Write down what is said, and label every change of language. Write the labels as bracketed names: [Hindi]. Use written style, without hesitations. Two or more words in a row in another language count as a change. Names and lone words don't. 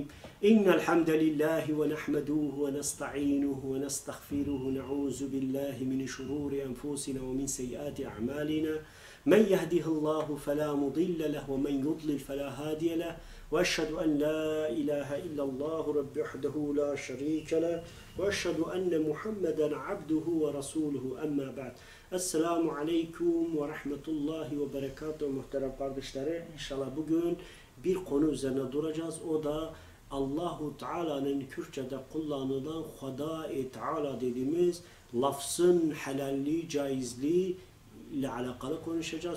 [Arabic] إن الحمد لله ونحمده ونستعينه ونستغفره نعوذ بالله من شرور أنفسنا ومن سيئات أعمالنا من يهده الله فلا مضل له ومن يضلل فلا هادي له وأشهد أن لا إله إلا الله رب وحده لا شريك له وأشهد أن محمدا عبده ورسوله أما بعد. السلام عليكم ورحمة الله وبركاته [Turkish] muhterem kardeşlerim. İnşallah bugün bir konu üzerine duracağız. O da Allahu Teala'nın Kürtçe'de kullanılan Hudâ-i Teala dediğimiz lafzın helalliği, caizliği ile alakalı konuşacağız.